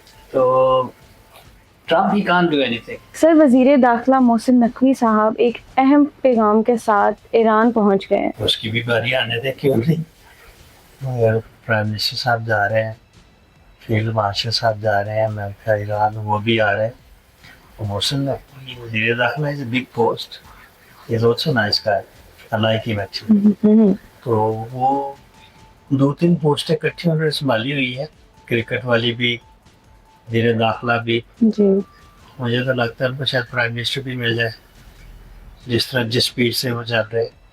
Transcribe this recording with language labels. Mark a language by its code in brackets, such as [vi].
[en] تو ٹرمپ ہی can't do anything. [ur] سر وزیر داخلہ محسن نقوی صاحب ایک اہم پیغام کے ساتھ ایران پہنچ گئے ہیں. اس کی بھی باری آنے دے، کیوں نہیں. مگر پرائم منسٹر صاحب جا رہے ہیں، فیلڈ مارشل صاحب جا رہے ہیں امریکہ ایران، وہ بھی آ رہے ہیں. [en] Mohsen Wazir Dakhla is a big post. He's also a nice guy. I like him actually. [ur] تو وہ 2-3 پوسٹیں اکٹھی انہوں نے سنبھالی ہوئی ہے, کرکٹ والی بھی, وزیر داخلہ بھی. جی مجھے تو لگتا ہے ان کو شاید پرائم منسٹر بھی مل جائے, جس طرح جس اسپیڈ سے وہ چل رہے.